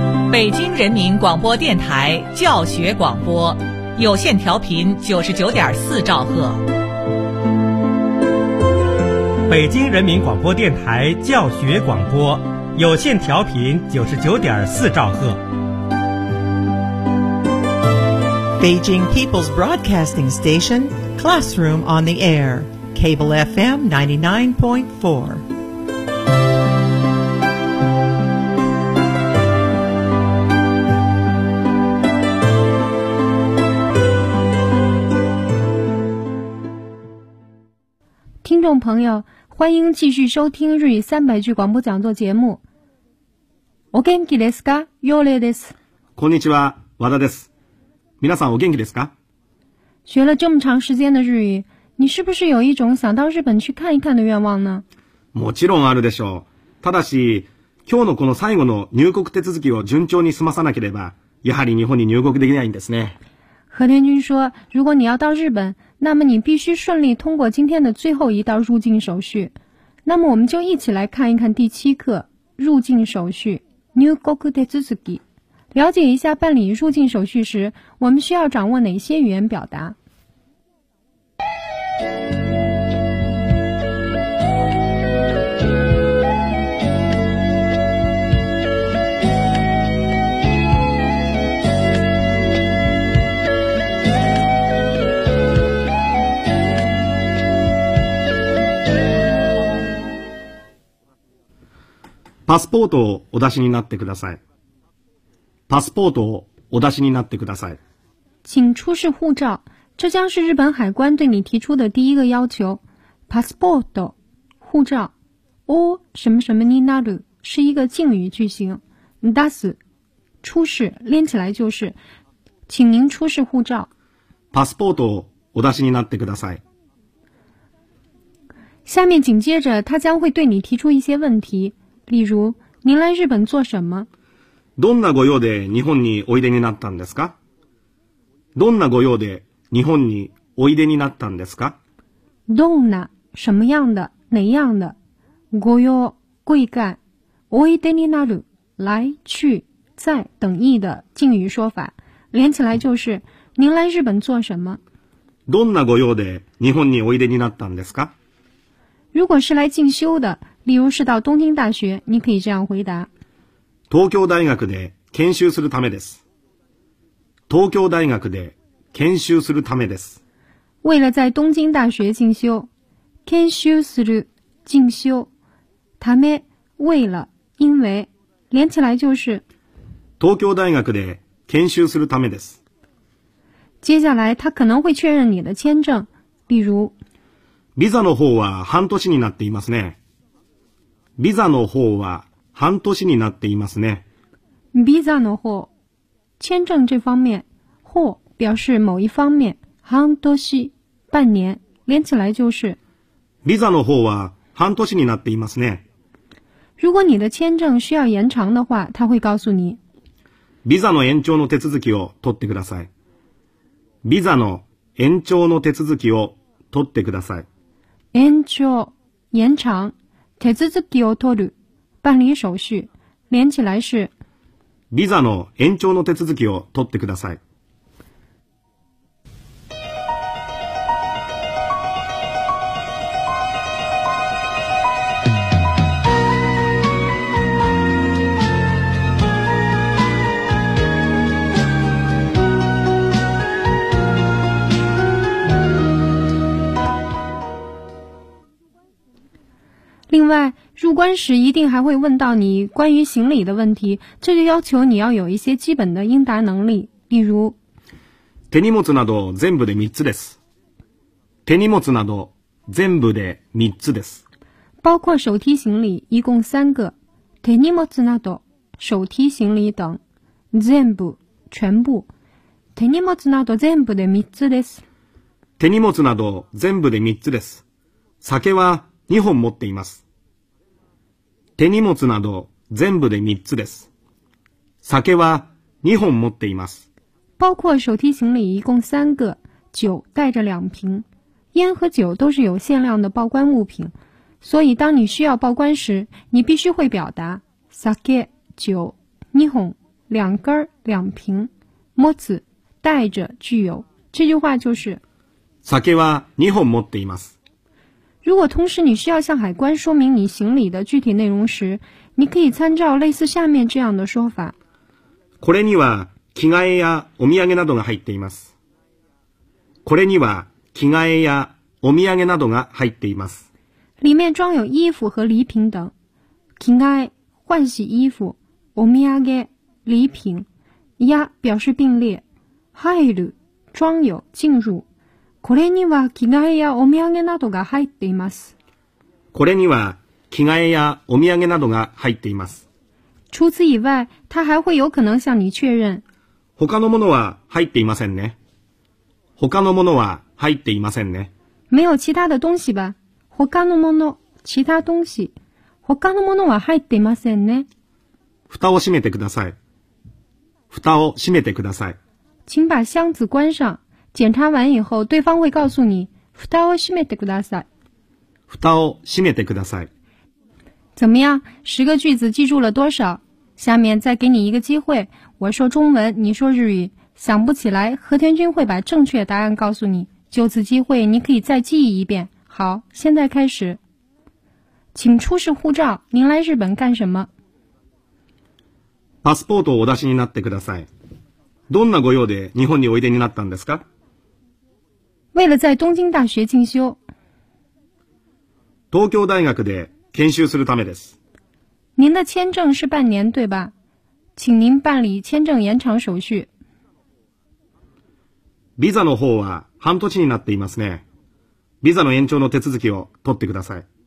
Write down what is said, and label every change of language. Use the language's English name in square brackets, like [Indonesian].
[Chinese] 北京人民广播电台教学广播，有线调频99.4兆赫。北京人民广播电台教学广播，有线调频99.4兆赫。 [English] Beijing People's Broadcasting Station, Classroom on the Air, Cable FM 99.4. [Chinese] Listeners, 朋友，欢迎继续收听日语300句广播讲座节目。 [Japanese] お元気ですか？ヨレです。こんにちは、和田です。皆さんお元気ですか？ [Chinese] 学了这么长时间的日语，你是不是有一种想到日本去看一看的愿望呢？ [Japanese] もちろんあるでしょう。ただし、今日のこの最後の入国手続きを順調に済まさなければ、やはり日本に入国できないんですね。 [Chinese] 和田君说，如果你要到日本，那么你必须顺利通过今天的最后一道入境手续。那么我们就一起来看一看第七课入境手续 入国手続き。了解一下办理入境手续时，我们需要掌握哪些语言表达？ [Japanese] パスポートをお出しになってください。パスポートをお出しになってください。 [Chinese] 请出示护照。这将是日本海关对你提出的第一个要求。パスポート、护照。お、什么什么になる、是一个敬语句型。出す、出示、连起来就是。请您出示护照。 [Japanese] パスポートをお出しになってください。 [Chinese] 下面紧接着他将会对你提出一些问题。例如，您来日本做什么？ [Japanese] どんなご用で日本においでになったんですか？どんなご用で日本においでになったんですか？ [Chinese] どんな什么样的哪样的ご用贵干おいでになる来去在等意的敬语说法，连起来就是您来日本做什么？ [Japanese] どんなご用で日本においでになったんですか？ [Chinese] 如果是来进修的。例如是到东京大学，你可以这样回答： [Japanese] 東京大学で研修するためです。東京大学で研修するためです。 [Chinese] 为了在东京大学进修，研修する进修，ため为了因为，连起来就是 [Japanese] 東京大学で研修するためです。 [Chinese] 接下来他可能会确认你的签证，例如 [Japanese] ビザの方は半年になっていますね。ビザの方は半年になっていますね。 [Chinese] ビザの方、签证这方面、方表示某一方面、半年、半年、连起来就是。 [Japanese] ビザの方は半年になっていますね。 [Chinese] 如果你的签证需要延长的话、他会告诉你。 [Japanese] ビザの延長の手続きを取ってください。ビザの延長の手続きを取ってください。 [Chinese] 延長、延長。手続きを取る、办理手续，连起来是。 [Japanese] ビザの延長の手続きを取ってください。 [Chinese] 另外，入关时一定还会问到你关于行李的问题，这就要求你要有一些基本的应答能力。例如， [Japanese] 手荷物など全部で三つです。手荷物など全部で三つです。 [Chinese] 包括手提行李，一共三个。手荷物など手提行李等，全部全部。 [Japanese] 手荷物など全部で三つです。手荷物など全部で三つです。酒は2本持っています。手荷物など全部で3つです。酒は2本持っています。 [Chinese] 包括手提行李一共3个、酒带着2瓶。烟和酒都是有限量的报关物品。所以当你需要报关时、你必须会表达、酒、2本、两根两瓶，持つ带着具有。这句话就是 [Japanese] 酒は二本持っています。 [Chinese] 如果同时你需要向海关说明你行李的具体内容时，你可以参照类似下面这样的说法。 [Japanese] これには着替えやお土産などが入っています。これには着替えやお土産などが入っています。 [Chinese] 里面装有衣服和礼品等。着替え换洗衣服，お土産礼品，や表示并列，入る装有进入。 [Japanese] これには着替えやお土産などが入っています。これには着替えやお土産などが入っています。 [Chinese] 除此以外，他还会有可能向你确认。 [Japanese] 他のものは入っていませんね。他のものは入っていませんね。 [Chinese] 没有其他的东西吧？他のもの、其他东西。 [Japanese] 他のものは入っていませんね。蓋を閉めてください。蓋を閉めてください。 [Chinese] 请把箱子关上。检查完以后，对方会告诉你 [Japanese] 蓋を閉めてください。蓋を閉めてください。 [Chinese] 怎么样？十个句子记住了多少？下面再给你一个机会，我说中文，你说日语。想不起来，和田君会把正确答案告诉你。就此机会，你可以再记忆一遍。好，现在开始。请出示护照。您来日本干什么？ [Japanese] パスポートをお出しになってください。どんなご用で日本においでになったんですか？ [Chinese] 为了在东京大学进修。 [Japanese] 東京大学で研修するためです。 [Chinese] 您的签证是半年对吧？请您办理签证延长手续。 [Japanese] ビザの方は半年になっていますね。ビザの延長の手続きを取ってください。